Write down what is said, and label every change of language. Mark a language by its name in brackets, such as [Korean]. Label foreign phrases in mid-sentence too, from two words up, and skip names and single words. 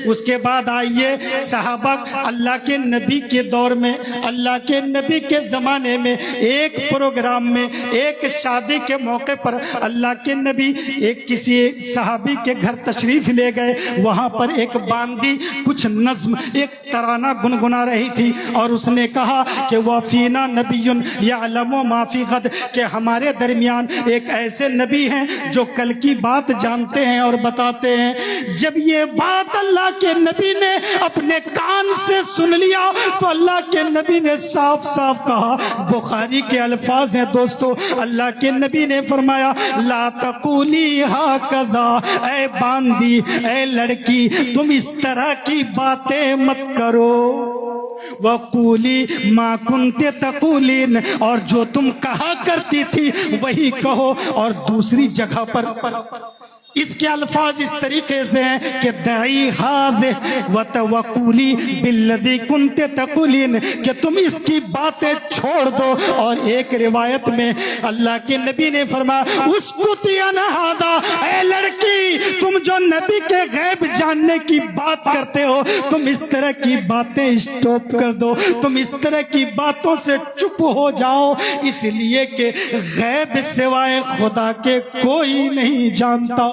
[Hindi] उसके बाद आइए, सहाबा अल्लाह के नबी के दौर में, अल्लाह के नबी के जमाने में एक प्रोग्राम में, एक शादी के मौके पर अल्लाह के नबी एक किसी सहाबी के घर तशरीफ ले गए। वहां पर एक बांदी कुछ नज्म, एक तराना गुनगुना रही थी और उसने कहा कि [Arabic] وفينا نبي يعلم ما في غد, [Hindi] कि हमारे दरमियान एक ऐसे नबी हैं जो कल की बात जानते हैं और बताते हैं। जब ये बात अल्लाह के नबी ने अपने कान से सुन लिया तो अल्लाह के नबी ने साफ साफ कहा, बुखारी के अल्फाज हैं दोस्तों, अल्लाह के नबी ने फरमाया [Arabic] لا تقولي هكذا, [Hindi] ऐ बांदी, ऐ लड़की, तुम इस तरह की बातें मत करो। [Arabic] وقولي ما كنت تقولين, [Hindi] और जो तुम कहा करती थी वही कहो। और दूसरी जगह पर इसके अल्फाज इस तरीके से हैं कि [Arabic] دعي هذه وقولي بالذي كنت تقولين, [Hindi] कि तुम इसकी बातें छोड़ दो। और एक रिवायत में अल्लाह के नबी ने फरमाया [Arabic] اسكتي عن هذا, [Hindi] ऐ लड़की, तुम जो नबी के गैब जानने की बात करते हो, तुम इस तरह की बातें स्टॉप कर दो, तुम इस तरह की बातों से चुप हो जाओ, इसलिए कि गैब सिवाय खुदा के कोई नहीं जानता।